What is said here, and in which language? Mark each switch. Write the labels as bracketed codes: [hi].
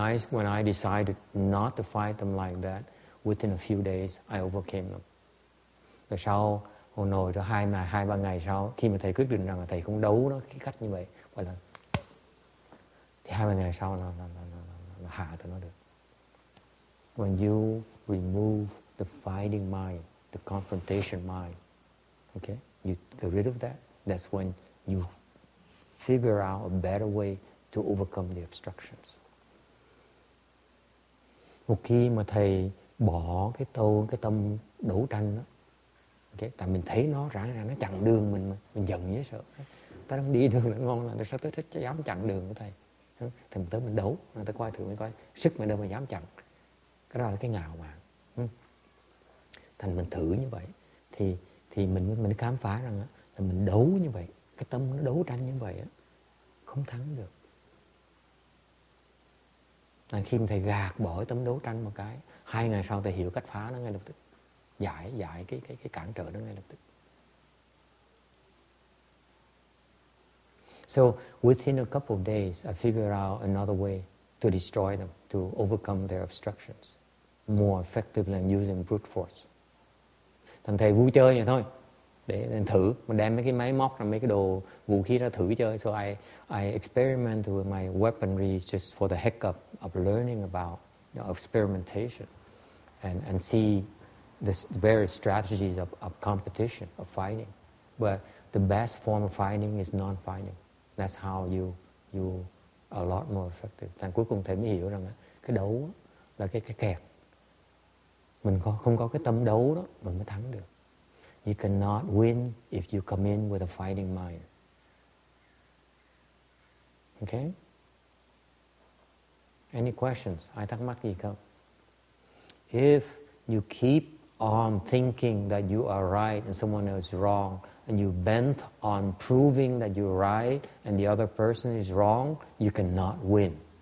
[en] When I decided not to fight them like that, within a few days I overcame them. [vi] Rồi sau hồi nồi cho 2-3 ngày sau, khi mà thầy quyết định rằng là thầy không đấu nó cái cách như vậy, gọi là thì 2-3 ngày sau nó hạ tụi nó được. [en] When you remove the fighting mind, the confrontation mind, okay, you get rid of that. That's when you figure out a better way to overcome the obstructions. [vi] Một khi mà thầy bỏ cái tâm đấu tranh đó, okay, tại mình thấy nó rõ nó chặn đường mình giận với sợ. Ta đang đi đường là ngon, là sao tới dám chặn đường của thầy? Thì mình tới mình đấu, người ta coi thử mới coi sức mình đâu mà dám chặn. Cái đó là cái ngạo mạn. Thành mình thử như vậy thì mình khám phá rằng là mình đấu như vậy, cái tâm nó đấu tranh như vậy không thắng được. Là khi mà thầy gạt bỏ cái tâm đấu tranh một cái, 2 ngày sau thầy hiểu cách phá nó ngay lập tức, giải cái cản trở nó ngay lập tức. [en] So within a couple of days, I figured out another way to destroy them, to overcome their obstructions more effectively than using brute force. [vi] Thành thầy vui chơi vậy thôi, để thử, mình đem mấy cái máy móc mấy cái đồ vũ khí ra thử chơi. [en] So I experiment with my weaponry just for the heck of learning about experimentation and see the various strategies of competition, of fighting. But the best form of fighting is non-fighting. That's how you are a lot more effective. [vi] Thành cuối cùng thầy mới hiểu rằng cái đấu là cái kẹt. Mình không có cái tâm đấu đó mình mới thắng được. [en] You cannot win if you come in with a fighting mind. Okay? Any questions? [vi] Ai thắc mắc gì không? [en] If you keep on thinking that you are right and someone else is wrong, and you bent on proving that you're right and the other person is wrong, you cannot win.